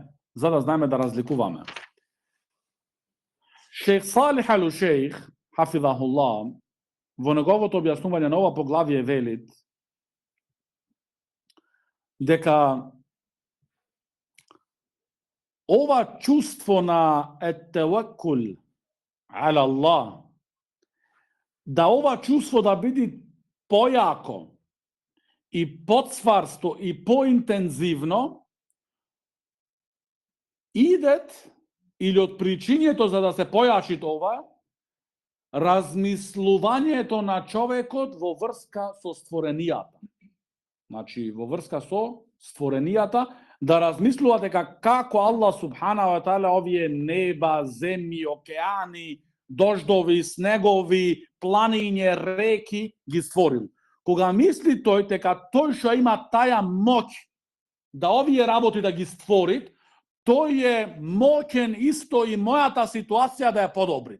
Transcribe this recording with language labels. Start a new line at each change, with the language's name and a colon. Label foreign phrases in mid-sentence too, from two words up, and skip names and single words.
Macedonian: За да знаеме да разликуваме. Шейх Салих ал-Шейх, хафизахуллах, во неговото објаснување на ова поглавие велит дека ова чувство на
Arabic: التوكل على الله,
Macedonian: да ова чувство да биде појако и поцварсто и поинтензивно, идет или од причињето за да се појачи това, размислувањето на човекот во врска со створенијата. Значи, во врска со створенијата, да размислува дека како
Arabic: الله سبحانه وتعالى
Macedonian: овие неба, земји, океани, дождови, снегови, планиње, реки ги створил. Кога мисли тој дека тој што има таја моќ да овие работи да ги створит, тој е моќен исто и мојата ситуација да ја подобрит.